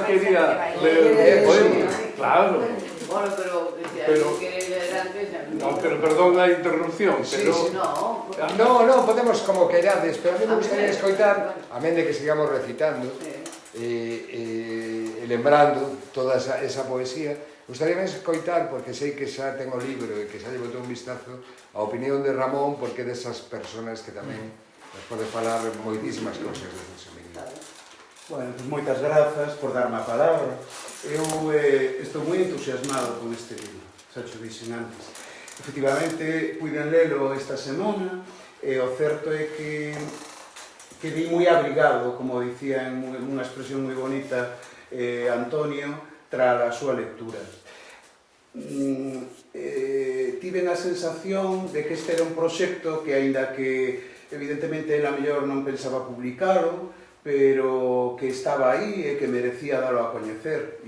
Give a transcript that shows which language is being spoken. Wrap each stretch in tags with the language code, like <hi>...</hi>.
<gl>quería ler poemas, claro.</gl> <es>Bueno, pero querer leer antes... No, pero perdón a interrupción, pero...</es> <gl>No, podemos como queirades, pero</gl> <es>a mí me gustaría</es> <gl>escoitar, amén de que sigamos recitando e lembrando toda esa poesía, gustaríame escoitar, porque sei que xa ten o libro e que xa lle botou un vistazo, a opinión de Ramón, porque desas personas que tamén nos pode falar moitísimas cousas de Celso Emilio. Bueno, pues moitas grazas por darme a palabra. Eu estou moi entusiasmado con este libro, xa xo dixen antes. Efectivamente, puiden lelo esta semana, e o certo é que quedei moi abrigado, como dicía en unha expresión moi bonita Antonio, tras a súa lectura. Tive a sensación de que este era un proxecto que, aínda que evidentemente ela mellor non pensaba publicalo, pero que estaba aí e que merecía dalo a coñecer.</gl>